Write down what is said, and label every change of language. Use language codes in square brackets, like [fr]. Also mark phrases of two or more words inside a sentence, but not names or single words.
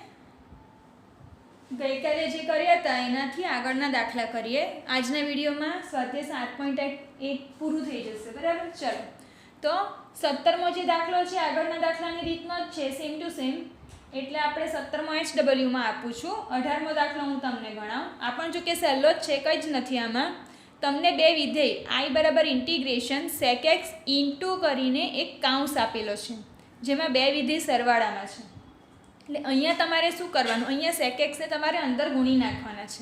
[gu] ગઈ કાલે જે કર્યા હતા એનાથી આગળના દાખલા કરીએ। આજના વિડિયોમાં સ્વાધ્યાય 7.1 પૂરું થઈ જશે, बराबर। ચલો તો 17મો જે દાખલો છે આગળના દાખલાની રીતનો જ છે, [en] same to same. [gu] એટલે આપણે 17મો HW માં આપું છું। 18મો દાખલો હું તમને ગણાવું। આ પણ જો કે સહેલો જ છે, કંઈ જ નથી આમાં। તમને બે વિધેય I બરાબર ઇન્ટિગ્રેશન sec x ઇન્ટુ કરીને એક કાઉન્સ આપેલો છે, જેમાં બે વિધેય સરવાળામાં છે। એટલે અહીંયા તમારે શું કરવાનું, અહીંયા sec x ને તમારે અંદર ગુણી નાખવાના છે।